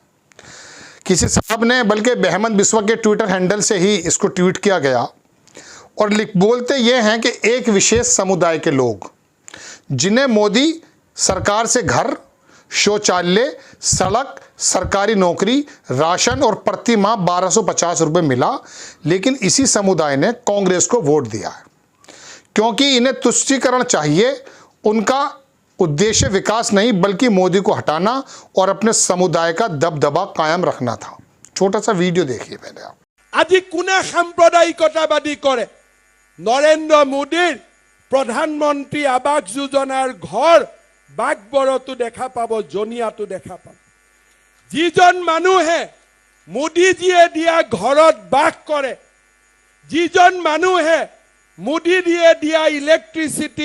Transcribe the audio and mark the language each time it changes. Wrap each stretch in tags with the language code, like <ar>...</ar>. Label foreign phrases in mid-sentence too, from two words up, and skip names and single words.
<hi>किसी साहब ने, बल्कि बेहमद बिस्वा के</hi> <en>Twitter handle</en> <hi>से ही इसको ट्वीट किया गया और बोलते ये हैं कि एक विशेष समुदाय के लोग जिन्हें मोदी सरकार से घर, शौचालय, सड़क, सरकारी नौकरी, राशन और प्रति माह 1250 रुपये मिला, लेकिन इसी समुदाय ने कांग्रेस को वोट दिया है क्योंकि इन्हें तुष्टीकरण चाहिए। उनका उद्देश्य विकास नहीं बल्कि मोदी को हटाना और अपने समुदाय का दबदबा कायम रखना था। छोटा सा वीडियो देखिए पहले आप।</hi> <as>আজি কোনে সাম্প্ৰদায়িকতাবাদী কৰে? নৰেন্দ্ৰ মোদীৰ প্ৰধানমন্ত্ৰী আৱাস যোজনাৰ ঘৰ বাগবৰতো দেখা পাব, জনিয়াতো দেখা পাব। যিজন মানুহে মোদীজীয়ে দিয়া ঘৰত বাস কৰে, যিজন মানুহে মোদীজীয়ে দিয়া ইলেক্ট্ৰিচিটিৰ</as>